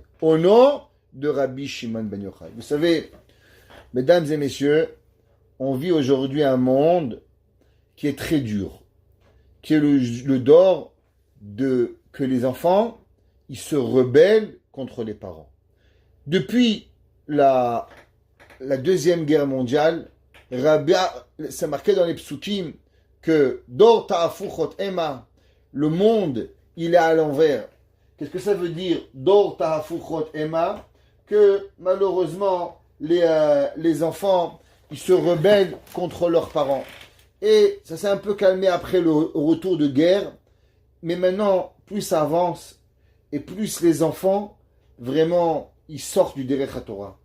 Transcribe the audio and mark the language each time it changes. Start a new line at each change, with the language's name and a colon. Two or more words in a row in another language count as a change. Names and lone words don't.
French: Au nom de Rabbi Shimon ben Yochai. Vous savez, mesdames et messieurs, on vit aujourd'hui un monde qui est très dur, qui est le dor de que les enfants, ils se rebellent contre les parents. Depuis la Deuxième Guerre mondiale, c'est marqué dans les psukim que
Hebrew: דור תהפוכות המה,
French: le monde, il est à l'envers. Qu'est-ce que ça veut dire
Hebrew: דור תהפוכות המה?
French: Que malheureusement, les enfants, ils se rebellent contre leurs parents. Et ça s'est un peu calmé après le retour de guerre. Mais maintenant, plus ça avance, et plus les enfants, vraiment, ils sortent du
Hebrew: דרך התורה.